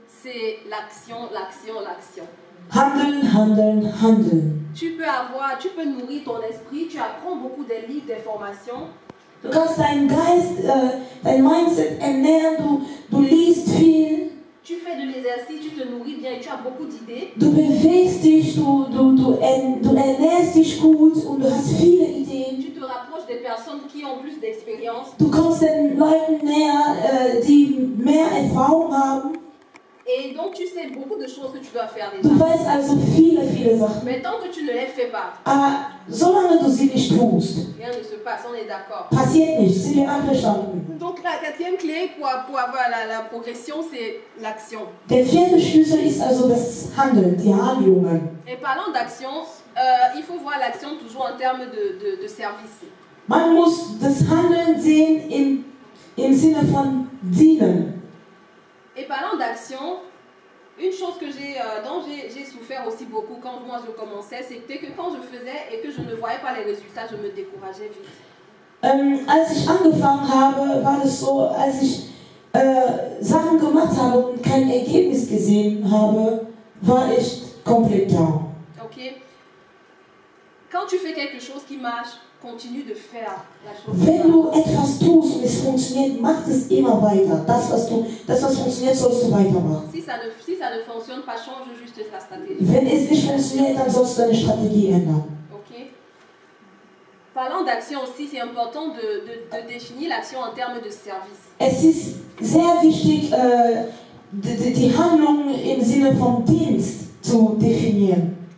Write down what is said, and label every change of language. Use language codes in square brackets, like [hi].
[fr] c'est l'action, l'action, l'action. [de] handeln, handeln, handeln. [fr] Tu peux nourrir ton esprit, tu apprends beaucoup de livres, d'informations. [de] Du kannst deinen Geist, dein Mindset ernähren, du liest viel. [fr] Tu fais de l'exercice, tu te nourris bien et tu as beaucoup d'idées. [de] Du bewegst dich, du ernährst dich gut und du hast viele Ideen. [fr] Tu te rapproches des personnes qui ont plus d'expérience. [de] Du kommst den Leuten näher, die mehr Erfahrung haben. [fr] Et donc tu sais beaucoup de choses que tu dois faire [de] Du [fr] déjà. [de] weißt also viele Sachen. [fr] Mais tant que tu ne les fais pas, [de] Aber solange du sie nicht tust, [fr] rien ne se passe, on est d'accord. [de] passiert nichts. Sind wir einverstanden? [fr] Donc la quatrième clé pour avoir la progression, c'est l'action. [de] Der vierte Schlüssel ist also das Handeln, die Handlungen. [fr] Et parlant d'action, il faut voir l'action toujours en termes de service. [de] Man muss das Handeln sehen im Sinne von dienen. [fr] Et parlant d'action, une chose dont j'ai souffert aussi beaucoup quand moi je commençais, c'était que quand je faisais et que je ne voyais pas les résultats, je me décourageais vite. [de] Als ich angefangen habe, war es so, als ich Sachen gemacht habe und kein Ergebnis gesehen habe, war ich komplett down. Ok? [fr] Quand tu fais quelque chose qui marche, continue de faire la chose. [de] Wenn du etwas tust und es funktioniert, mach es immer weiter. Das, was funktioniert, sollst du weitermachen. [fr] Si ça ne fonctionne pas, change juste la stratégie. [de] Wenn es nicht funktioniert, dann sollst du deine Strategie ändern. Ok? [fr] Parlant d'action aussi, c'est important de définir l'action en termes de service. [de] Es ist sehr wichtig, die Handlung im Sinne von Dienst zu definieren.